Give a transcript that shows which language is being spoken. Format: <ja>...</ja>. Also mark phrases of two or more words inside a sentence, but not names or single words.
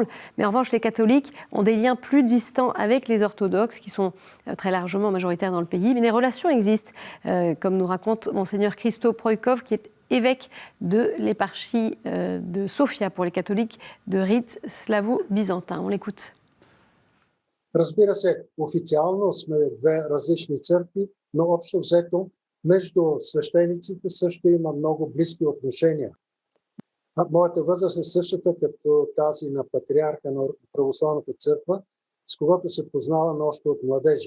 <fr>Mais en revanche, les catholiques ont des liens plus distants avec les orthodoxes, qui sont très largement majoritaires dans le pays. Mais des relations existent, comme nous raconte Monseigneur Christo Proikov, qui est évêque de l'éparchie de Sofia pour les catholiques de rite slavo-byzantin. On l'écoute.</fr> <bg>Разбира се, официално сме две различни църкви, но общо взето между свещениците също има много близки отношения. Моята възраст е същата като тази на патриарха на Православната църква, с когото се познаваме още от младежи.</bg>